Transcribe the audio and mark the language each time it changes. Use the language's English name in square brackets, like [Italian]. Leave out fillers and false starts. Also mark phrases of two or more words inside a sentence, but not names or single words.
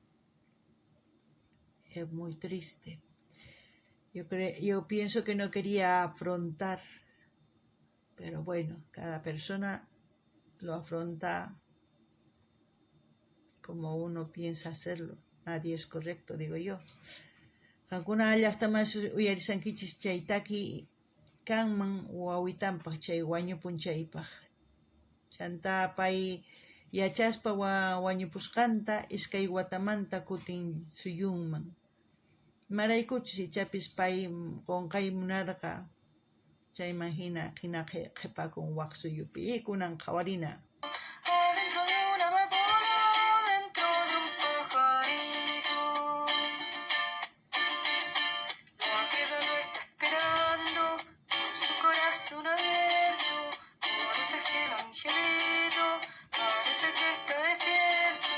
[Spanish] Es muy triste. Yo pienso que no quería afrontar, pero bueno, cada persona lo afronta como uno piensa hacerlo. Nadie es correcto, digo yo. [Quechua] Kankuna allaqtamas uyarisankichis chaytaki kanman wawitanpaq chay wañupun chaypaq. Chanta pay yachaspa wañupusqanta iskay watamanta kutin suyunman. Maraykuchis ichapis pay qonqay munarqa chayman hina qhipakun waq suyupi kunan qhawarina. [Spanish] Adentro de una amapola, dentro de un pajarito. La tierra lo está esperando, con su corazón abierto. Parece que el angelito, parece que está despierto.